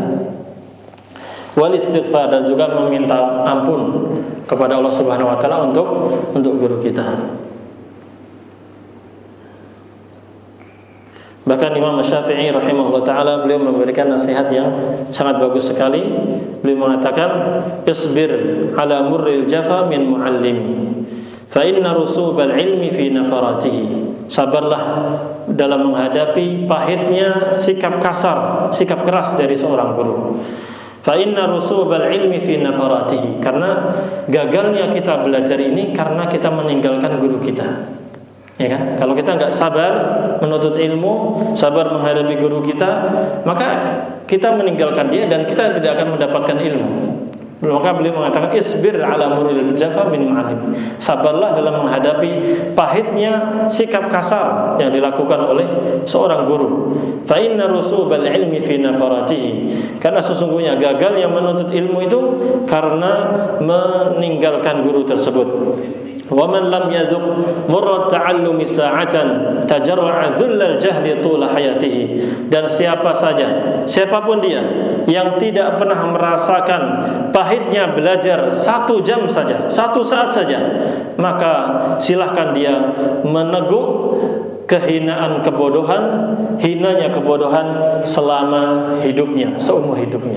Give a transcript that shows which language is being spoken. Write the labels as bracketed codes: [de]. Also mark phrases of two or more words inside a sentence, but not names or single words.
[ar] والاستغفار, [id] dan juga meminta ampun kepada Allah [ar] سبحانه وتعالى [id] untuk guru kita. Bahkan Imam Syafi'i [ar] رحمه الله تعالى [id] beliau memberikan nasihat yang sangat bagus sekali. Beliau mengatakan, [ar] "اصبر على مر الجفا من معلم فإن رسوب العلم في نفراته." [id] Sabarlah dalam menghadapi pahitnya sikap kasar, sikap keras dari seorang guru. [ar] فإن رسوب العلم في نفراته, [id] karena gagalnya kita belajar ini karena kita meninggalkan guru kita. Ya kan? Kalau kita enggak sabar menuntut ilmu, sabar menghadapi guru kita, maka kita meninggalkan dia dan kita tidak akan mendapatkan ilmu. Maka beliau mengatakan, [ar] اصبر على مر الجفا من معلم. [id] Sabarlah dalam menghadapi pahitnya sikap kasar yang dilakukan oleh seorang guru. [ar] فإن رسوب العلم في نفراته, [id] karena sesungguhnya gagal yang menuntut ilmu itu karena meninggalkan guru tersebut. [ar] ومن لم يذق مر التعلم ساعة تجرع ذل الجهل طول حياته. [id] Dan siapapun dia yang tidak pernah merasakan pahitnya belajar 1 jam saja, 1 saat saja, maka silahkan dia meneguk kehinaan kebodohan, hinanya kebodohan selama hidupnya, seumur hidupnya.